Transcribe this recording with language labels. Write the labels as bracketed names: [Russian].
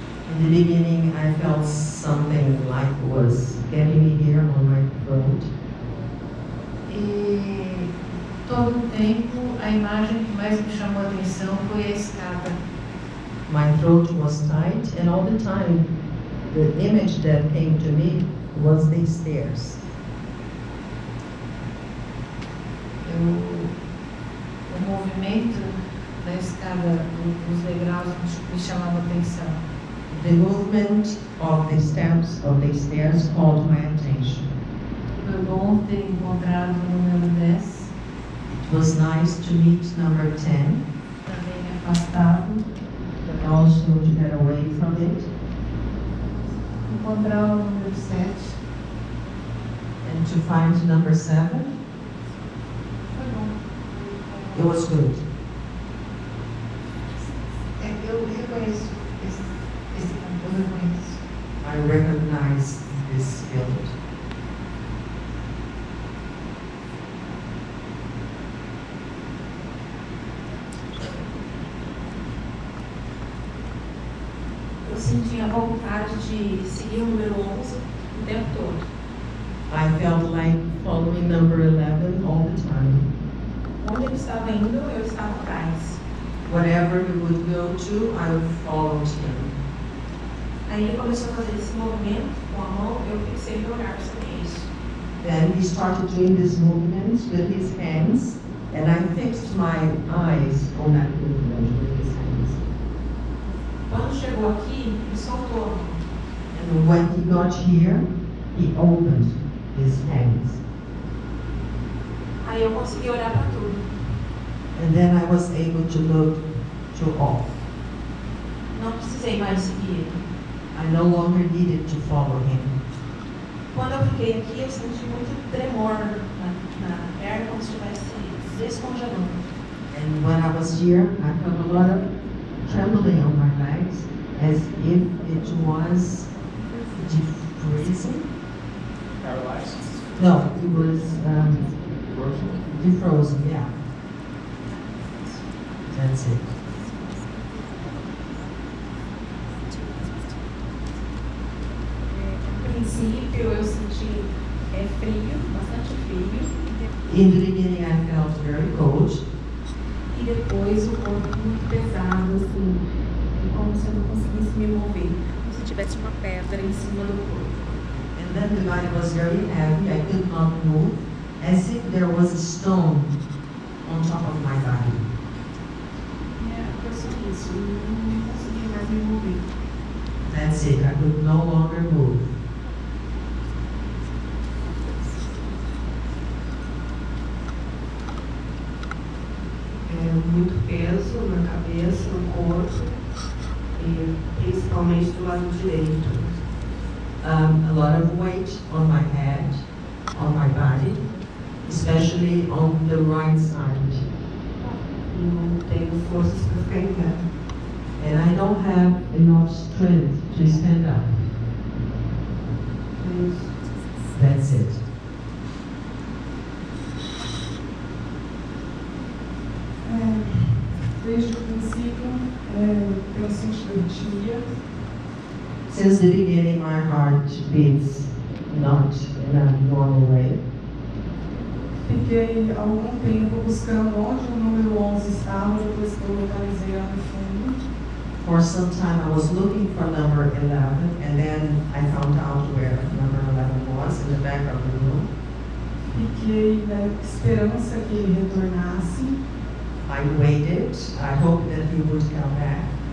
[English] In the beginning, I felt something like was getting me here on my throat. [Portuguese] E todo o tempo, a imagem que mais me chamou a atenção foi a escada. [English] My throat was tight, and all the time, the image that came to me was the stairs. [Portuguese] O movimento da escada, dos degraus, me chamava a atenção. [English] The movement of the steps of the stairs called my attention. [Portuguese] Foi bom ter encontrado o número 10, [English] It was nice to meet number 10, [Portuguese] também afastado, [English] but also to get away from it, [Portuguese] encontrar o número 7. [English] and to find number 7. [Portuguese] Foi bom. [English] It was good. [Portuguese] Eu reconheço esse campo, eu reconheço. [English] I recognize this field. [Portuguese] eu sentia vontade de seguir o número 11 o tempo todo. [English] I felt like following number 11 all the time. [Portuguese] Onde ele estava indo, eu estava atrás. [English] Whatever he would go to, I followed him. [Portuguese] Aí ele começou a fazer esse movimento com a mão, eu fixei meu olhar sobre isso. [English] Then he started doing this movement with his hands, and I fixed my eyes on that movement with his hands. [Portuguese] Quando chegou aqui, ele soltou a mão. [English] And when he got here, he opened his hands. [Portuguese] Aí eu consegui olhar para tudo. [English] And then I was able to look to all. [Portuguese] Não precisei mais seguir ele. [English] I no longer needed to follow him. [Portuguese] Quando eu fiquei aqui, eu senti muito tremor na perna, como se estivesse descongelando. [English] And when I was here, I felt a lot of trembling on my legs, as if it was defreezing. Paralyzed? No, it was defrozen, yeah. That's it. [Portuguese] No princípio, eu senti frio, bastante frio. [English] In the beginning, I felt very cold. [Portuguese] E depois o corpo muito pesado, assim, como se eu não conseguisse me mover, como se tivesse uma pedra em cima do corpo. [English] And then the body was very heavy. I could not move, as if there was a stone on top of my body. [Portuguese] Foi só isso, eu não conseguia mais me mover. [English] That's it. I could no longer move. [Portuguese] Muito peso na cabeça, no corpo, e principalmente do lado direito. [English] A lot of weight on my head, on my body, especially on the right side. [Portuguese] Não tenho forças para ficar em pé. [English] And I don't have enough strength to stand up. That's it. [Portuguese] Desde o princípio, eu senti arritmia. [English] Since the beginning, my heart beats not in a normal way. [Portuguese] Fiquei algum tempo buscando onde o número 11 estava, depois que eu localizei lá no fundo. [English] For some time, I was looking for number 11, and then I found out where number 11 was in the back of the room. [Portuguese] Fiquei na esperança que ele retornasse. [English] I waited. I hoped that he would come back.